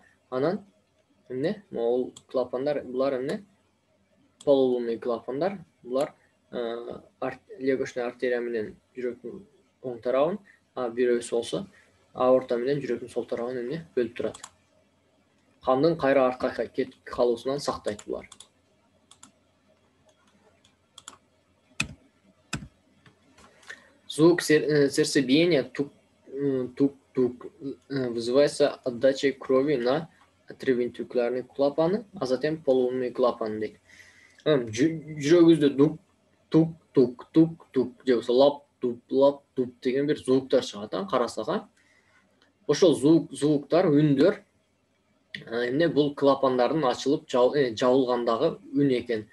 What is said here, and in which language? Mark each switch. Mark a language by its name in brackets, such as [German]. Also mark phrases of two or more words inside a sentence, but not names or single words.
[Kyrgyz] Анан эмне могул клапандар булар эмне полулунный клапандар булар легочный артерия менен жүрөктүн оң тарабын, бирөөсү болсо аорта менен жүрөктүн сол тарабын эмне бөлүп турат. Кандын кайра артка кетип калуусунан сактайт булар. [Russian] Звук сердцебиения тук-тук вызывается отдачей крови на атриовентрикулярный клапаны, а затем полулунный клапан дейт. [Kyrgyz] Жүрөгүбүздө тук-тук-тук-тук же болсо лап-туп деген бир звуктар чыгат, карасак. Ошол звуктар, үндөр эмне бул клапандардын ачылып жабылгандагы үн экен.